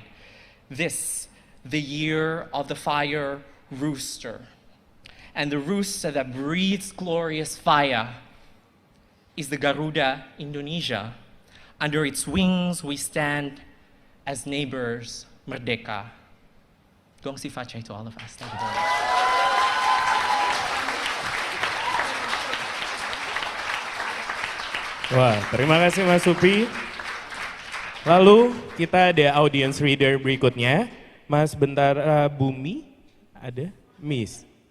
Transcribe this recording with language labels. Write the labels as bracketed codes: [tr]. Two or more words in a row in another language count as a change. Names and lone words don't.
[en] This, the year of the fire rooster, and the rooster that breathes glorious fire is the Garuda Indonesia. Under its wings we stand as neighbors, merdeka. [zh] 恭喜发财 [en] to all of us. Thank you very much. [id] Wah, terima kasih Mas Supi. Lalu kita ada [en] audience reader [id] berikutnya. Mas Bentara Bumi, ada? Miss?